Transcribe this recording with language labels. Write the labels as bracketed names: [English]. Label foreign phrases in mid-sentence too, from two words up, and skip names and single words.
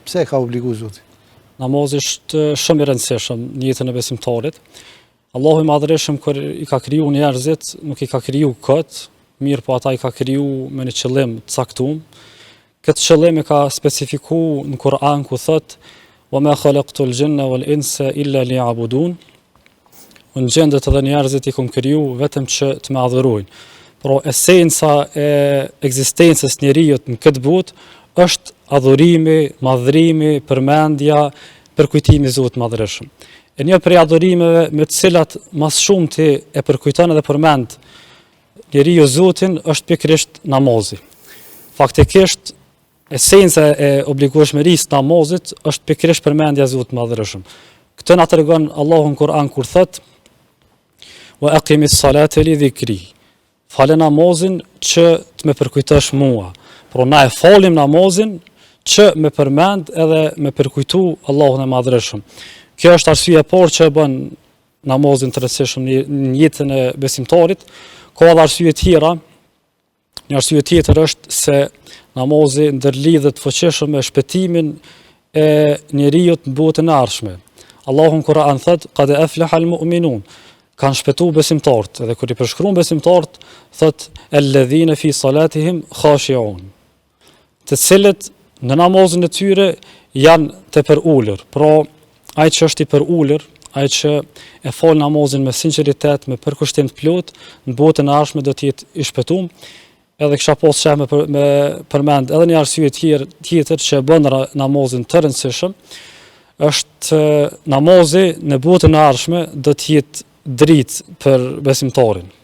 [Albanian] Pse ka obligu Zoti? Namazi është shumë i rëndësishëm në jetën e besimtarit. Allahu i Madhërisht kur i ka kriju njerëzit, nuk i ka kriju kët, mirë po ata i ka kriju me një qëllim të caktuar. Këtë qëllim e ka specifiku në Kur'an ku thot [Arabic] وما خلقت الجن والإنس إلا ليعبدون. [Albanian] Unë gjendet edhe njerëzit i kom kriju vetëm që të më adhurojnë. Por esenca e ekzistencës njerëzit në këtë botë është adhurimi, madhrimi, përmendja, përkujtimi i Zotit Madhërisht. E një prej adhurimeve me të cilat mas shumti e përkujton edhe përmend njeriu Zotin është pikërisht namazi. Faktikisht esenca e obligueshmërisë të namazit është pikërisht përmendja e Zotit Madhërisht. Këtë na tregon Allahu në Kur'an kur thot [Arabic] وأقم الصلاة لذكري. [Albanian] Falë namazin që të më përkujtosh mua. Por na e falim namazin që me përmend edhe me përkujtu Allahun e Madhërisht. Kjo është arsyeja e parë që bën namazin të rëndësishëm në jetën e besimtarit. Ka edhe arsye tjera. Një arsye tjetër është se namazi ndërlidhet fuqishëm me shpëtimin e njeriu në botën e ardhshme. Allahu në Kur'an thot [Arabic] قد أفلح المؤمنون. [Albanian] Kanë shpëtuar besimtarët, edhe kur i përshkruan besimtarët thot [Arabic] الذين في صلاتهم خاشعون. [Albanian] Të cilët në namazin e tyre janë të përulur. Pra ai që është i përulur, ai që e fal namazin me sinqeritet, me përkushtim të plot, në botën e ardhshme do të jetë i shpëtuar. Edhe kisha pas sheh me përmend edhe një arsye tjetër që bën namazin të rëndësishëm, është namazi në botën e ardhshme do të jetë dritë për besimtarin.